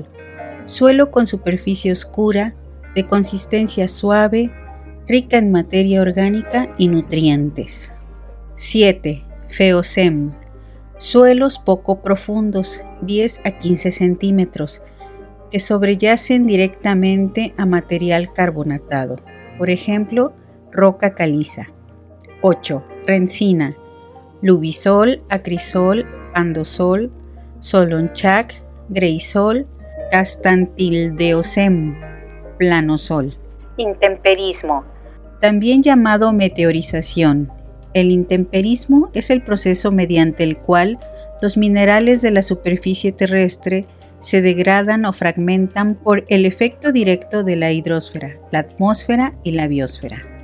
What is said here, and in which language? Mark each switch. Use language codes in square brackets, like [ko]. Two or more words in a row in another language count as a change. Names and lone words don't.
[es] Suelo con superficie oscura, de consistencia suave, rica en materia orgánica y nutrientes. 7. Feozem. Suelos poco profundos, 10 a 15 centímetros, que sobreyacen directamente a material carbonatado, por ejemplo, roca caliza. 8. Rencina. Lubisol, acrisol, andosol, solonchac, greisol, castantildeosem, planosol. Intemperismo. También llamado meteorización. El intemperismo es el proceso mediante el cual los minerales de la superficie terrestre se degradan o fragmentan por el efecto directo de la hidrosfera, la atmósfera y la biosfera.